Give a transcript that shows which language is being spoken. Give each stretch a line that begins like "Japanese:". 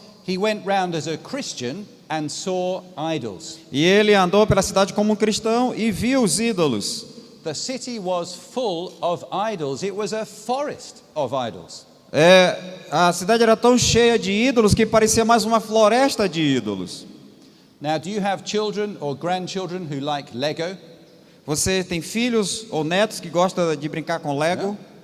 English: He went round as a Christian and saw idols.
Portuguese: E ele andou pela cidade como um cristão e viu os ídolos.
English: The city was full of idols. It was a forest of idols.
Portuguese: A cidade era tão cheia de ídolos que parecia mais uma floresta de ídolos.
English: Now, do you have children or grandchildren who like Lego?
Portuguese: Você tem filhos ou netos que gostam de brincar com Lego?